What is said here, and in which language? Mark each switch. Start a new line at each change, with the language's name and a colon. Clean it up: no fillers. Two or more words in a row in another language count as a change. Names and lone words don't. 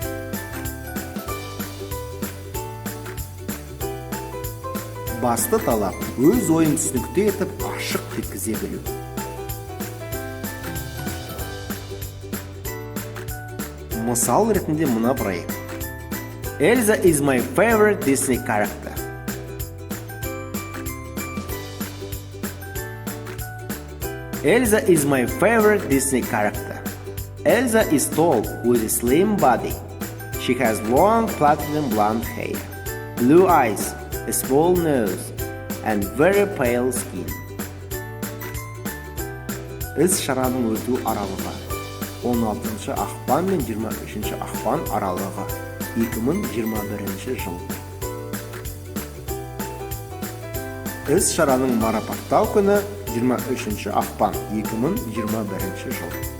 Kazakh: Басты талап өз ойын түсінікті етіп ашық жеткізе білу. Мысал ретінде мына проект.
English: Elsa is my favorite Disney character. Elsa is my favorite Disney character. Elsa is tall with a slim body. She has long platinum blonde hair, blue eyes, a small nose, and very pale skin.
Kazakh: Іс-шараның өту аралығы 16 ақпан мен 23 ақпан аралығы 2021 жыл. Іс-шараның марапаттау күні 23 ақпан 2021 жыл.